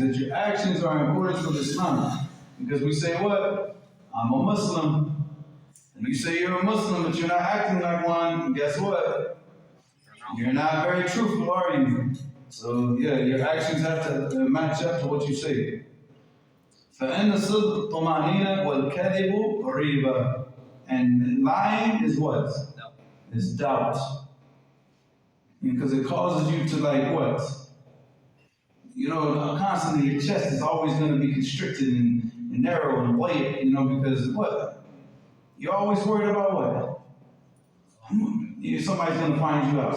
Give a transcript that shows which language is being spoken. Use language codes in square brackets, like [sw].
[en] That your actions are in accordance with Islam. Because we say what? I'm a Muslim. And you say you're a Muslim, but you're not acting like one. And guess what? You're not very truthful, are you? So yeah, your actions have to match up to what you say. [ar] فإن الصدق طمأنينة والكذب ريبة. [en] And lying is what? No. It's doubt. Because it causes you to like what? You know, constantly your chest is always going to be constricted and narrow and weight, you know, because what? You're always worried about what? Somebody's going to find you out.